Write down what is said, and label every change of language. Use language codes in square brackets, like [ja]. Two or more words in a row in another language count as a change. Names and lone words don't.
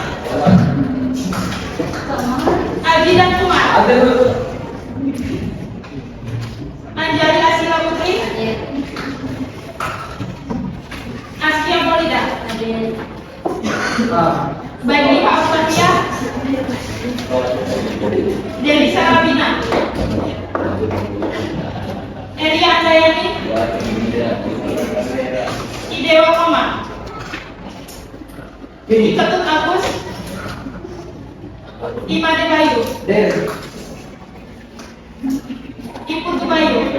[id] Aji dan Kumar? Anjali Asila Putri? Askia Maulida? Bagi Fatia? Dewi Sarabina? Elia Andayani? Idewa Koma? Ketut Agus? Imade Bayu? Iputu Bayu?